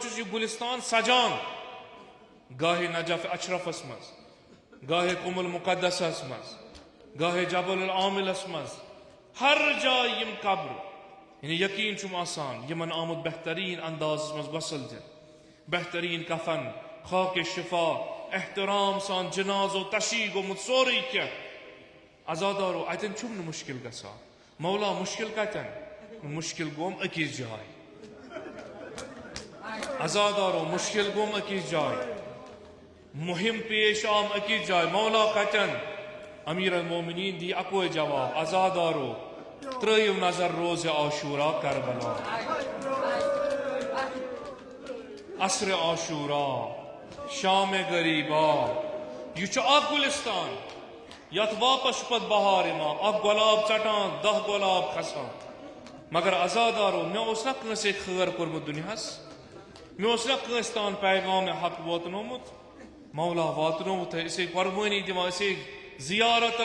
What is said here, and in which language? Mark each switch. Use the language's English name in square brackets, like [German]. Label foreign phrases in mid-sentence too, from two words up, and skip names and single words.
[Kashmiri] چھُس یہِ گُلستان سجان گاہے نجف اشرفس منٛز گاہے قم المقدسس منٛز گاہے جبل العاملس منٛز ہر جایہِ یِم قبرٕ یعنی یقین چھُم آسان یِمن آمُت بہترین اندازس منٛز غسل دِنہٕ بہترین کفن خاکِ شفا احترام سان جنازو تشیٖح گوٚمُت سورُے کینٛہہ عزادارو اتٮ۪ن چھُم نہٕ مُشکل گژھان مولا مُشکل کتٮ۪ن مُشکل گوٚم أکِس جایہِ عزادارو مُشکل گوٚم أکِس جایہِ مہم پیش آم أکِس جایہِ مولا کتٮ۪ن امیر المومنین دی اکوے جواب عزادارو ترٲیِو نظر روزِ عاشورا کربلا عصرِ عاشورا شام غریبا یہ چھُ اکھ گُلستان یتھ واپس چھُ پتہٕ بہار یِوان اکھ گۄلاب ژٹان 10 گۄلاب کھسان مگر عزادارو مےٚ اوس نا کٲنٛسے خٲر کوٚرمُت دُنیاہس مےٚ اوس نا کٲنٛسہِ تام پیغام حق واتنومُت مولا واتنومُت أسے قۄربٲنی دِوان أسے زیارتن